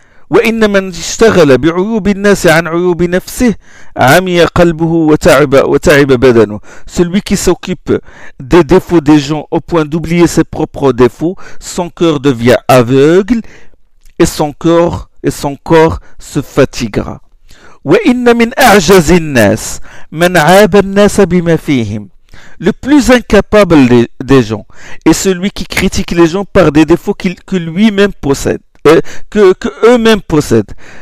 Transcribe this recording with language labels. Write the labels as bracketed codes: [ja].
[ar] وإنما اشتغل بعيوب الناس عن عيوب نفسه عمي قلبه وتعب بدنه. [fr] Celui qui s'occupe des défauts des gens au point d'oublier ses propres défauts, son cœur devient aveugle et son corps se fatiguera. [ar] وإن من أعجز الناس من عاب الناس بما فيهم. [fr] Le plus incapable des gens est celui qui critique les gens par des défauts que lui-même possède, que eux-mêmes possèdent.